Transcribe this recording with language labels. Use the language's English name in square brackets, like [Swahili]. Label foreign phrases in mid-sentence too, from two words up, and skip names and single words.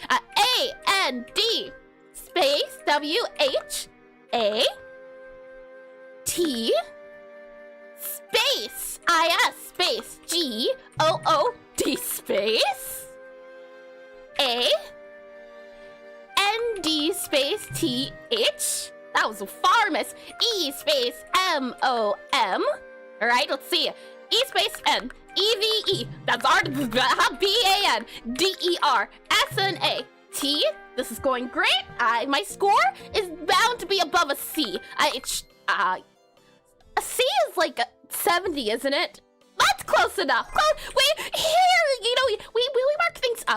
[English] A-N-D space W-H-A T space I-S space G-O-O-D space A-N-D space T-H. That was a far miss. E space M-O-M. All right, let's see. E space N. E-V-E. That's R. B-A-N. D-E-R. S-N-A. T. This is going great. My score is bound to be above a C. A C is like a 70, isn't it? That's close enough. Wait, here, we mark things up.